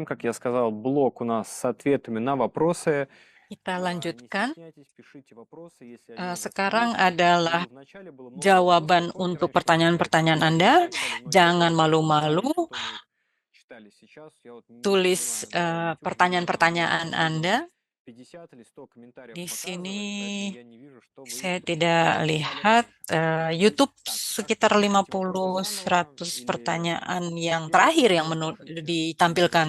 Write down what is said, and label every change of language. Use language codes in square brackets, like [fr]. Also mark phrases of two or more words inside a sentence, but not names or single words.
[ru] Как я сказал, блок у нас с ответами на вопросы. [id] Kita lanjutkan. Sekarang adalah jawaban untuk pertanyaan-pertanyaan Anda. Jangan malu-malu. Tulis pertanyaan-pertanyaan Anda. Di sini saya tidak lihat YouTube sekitar 50-100 pertanyaan yang terakhir yang ditampilkan.